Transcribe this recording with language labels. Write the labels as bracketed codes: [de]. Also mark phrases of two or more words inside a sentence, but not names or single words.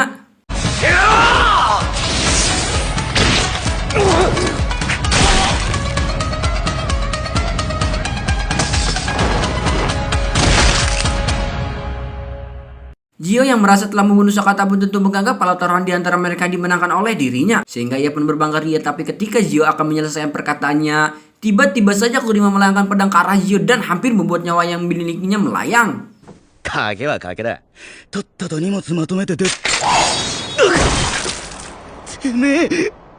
[id] Gio yang merasa telah membunuh Sakata pun tentu menganggap kalau taruhan di antara mereka dimenangkan oleh dirinya. Sehingga ia pun berbangga ria, tapi ketika Gio akan menyelesaikan perkataannya, tiba-tiba saja Kurima melayangkan pedang ke arah Gio dan hampir membuat nyawa yang dimilikinya melayang. [ja] 賭けは賭けだ。とっとと荷物まとめてて。てめえ。